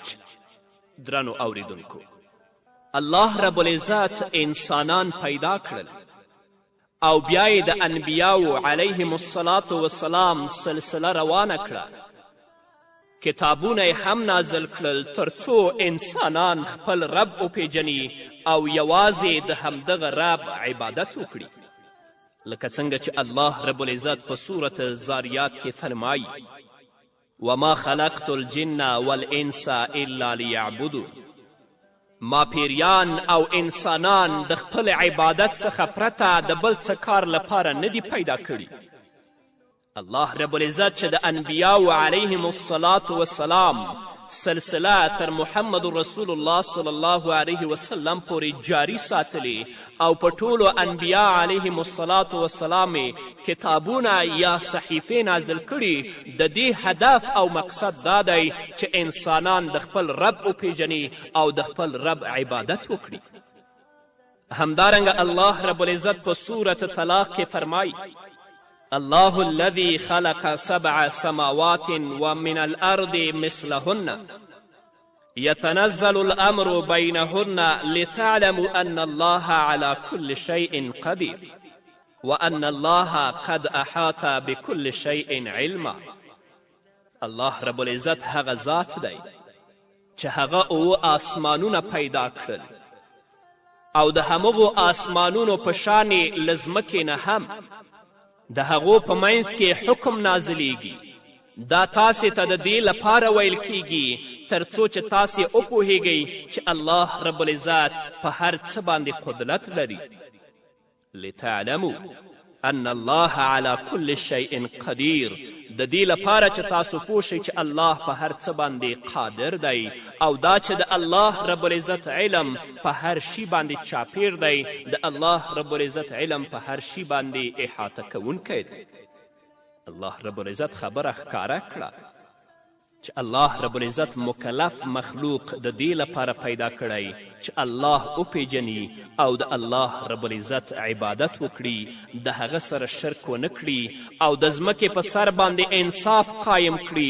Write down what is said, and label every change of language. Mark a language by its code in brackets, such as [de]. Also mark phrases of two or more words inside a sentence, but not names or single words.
[ps] درنو اوریدونکو، الله رب العزت انسانان پیدا کړل او بیا یې د انبیاو [ar] علیهم الصلاة والسلام [ps] سلسله روانه کړه. کتابونه یې هم نازل کړل تر څو انسانان خپل رب وپیژني او یوازې د همدغه رب عبادت وکړي. لکه څنګه چې الله رب العزت په سورة زاریات کې فرمایي: [ar] وما خلقت الجن والانس الا لیعبدون. [ps] ما پیریان او انسانان د خپل عبادت څخه پرته د بل څه کار لپاره نه دی پیدا کړي. الله رب العزت چې د انبیاو [ar] علیهم الصلاة والسلام [ps] سلسله تر محمد رسول الله [ar] صلی الله علیه وسلم [ps] پورې جاری ساتلی او په ټولو انبیا [ar] علیهم الصلاة والسلام [ps] کتابونه یا صحیفې نازل کړي، د دې هدف او مقصد دا دی چې انسانان د خپل رب وپیژني او د خپل رب عبادت وکړي. همدارنګه الله رب العزت په سورة طلاق کې فرمایي: [ar] الله الذي خلق 7 سماوات ومن الأرض مثلهن يتنزل الأمر بينهن لتعلموا أن الله على كل شيء قدير وأن الله قد أحاط بكل شيء علما. [ps] الله رب العزت هغه ذات دی چې هغه آسمانونه پیدا کړل او د همغو آسمانونو په شانې له ځمکې نه هم د هغو په منځ کې حکم نازلیږي. دا تاسې ته د دې لپاره ویل کیږي تر څو چې تاسې وپوهیږئ چې الله رب العزت په هر څه باندې قدرت لري. [ar] لتعلموا ان الله على كل شيء قدیر، [ps] د دې لپاره چې تاسو پوه شئ چې الله په هر څه باندې قادر دی او دا چې د الله رب العزت علم په هر شي باندې چاپیر دی، د الله رب العزت علم په هر شي باندې احاطه کوونکی دی. الله رب العزت خبره ښکاره کړه چې الله رب العزت مکلف مخلوق د دې لپاره پیدا کړی چې الله وپیژني او د الله رب العزت عبادت وکړي، د هغه سره شرک ونه کړي او د ځمکې په سر باندې انصاف قایم کړي.